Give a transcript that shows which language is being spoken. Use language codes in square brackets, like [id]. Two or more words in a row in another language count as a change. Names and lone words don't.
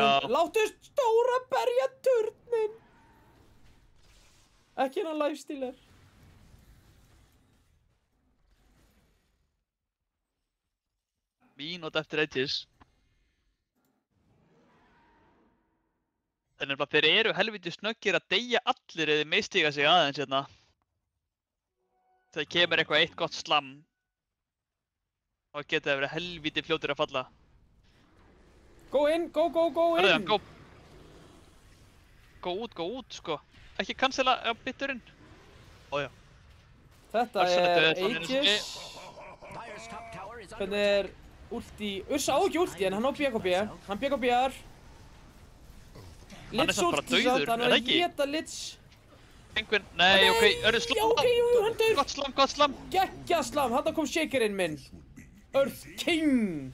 [is] Já. Láttu stóra berja turnin! Ekki hérna lifestealer. Mínúta eftir Aegis. Þannig að þeir eru helviti snöggir að deyja allir eða mistiga sig aðeins hérna. Þegar kemur eitthvað eitt gott slam. Þá geta þeir verið helviti fljótir að falla. [en] Go in, go [is] Hörðu, in! [en] go. Go [is] út, sko. Ekki cancela biturinn. Ójá. Þetta Ursa er þetta er Aegis. [en] Dire's top tower is under [is] Hvernig er ulti? Ursa á ekki ulti en hann á BKB. Hann BKB-ar. Hann er Litz samt bara ulti samt, dauður, hann er er það að ekki? geta Litz. Penguin, nei, ok, örðu Já, slam. ok, jú, hann deyr. Gott slam. Gekkja slam, hann kom shakerinn minn. Earth King.